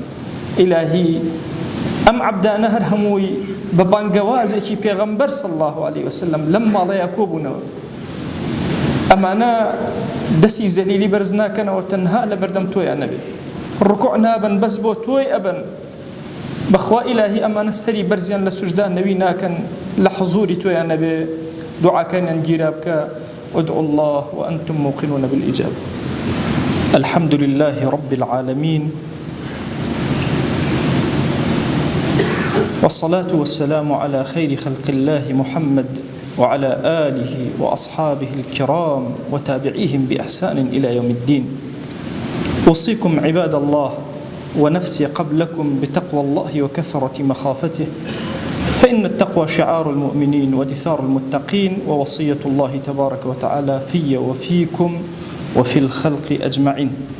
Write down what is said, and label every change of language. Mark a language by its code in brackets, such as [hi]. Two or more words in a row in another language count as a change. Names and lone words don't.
[ckb] ئیلاهی ئەم عەبدانە هەر هەمووی بە بانگەوازێکی پێغەمبەر [ar] صلی الله عليه وسلم [ckb] لەم ماڵەیە کۆبوونەوە ئەمانە دەستی زەلیلی بەرز ناکەنەوە تەنها لە بەردەم تۆیان نەبێت ڕکوع نابن بەس بۆ تۆی ئەبن بەخوا ئیلاهی ئەمانە سەری بەرزیان لە سوژدا نەوی ناکەن لە حضوری تۆیان نەبێ دوعاکەیان گیرا بکە [ar] وادعوا الله وأنتم موقنون بالإجابة الحمد لله رب العالمين والصلاة والسلام على خير خلق الله محمد وعلى آله وأصحابه الكرام وتابعيهم بإحسان إلى يوم الدين أوصيكم عباد الله ونفسي قبلكم بتقوى الله وكثرة مخافته فإن التقوى شعار المؤمنين ودثار المتقين ووصية الله تبارك وتعالى في وفيكم وفي الخلق أجمعين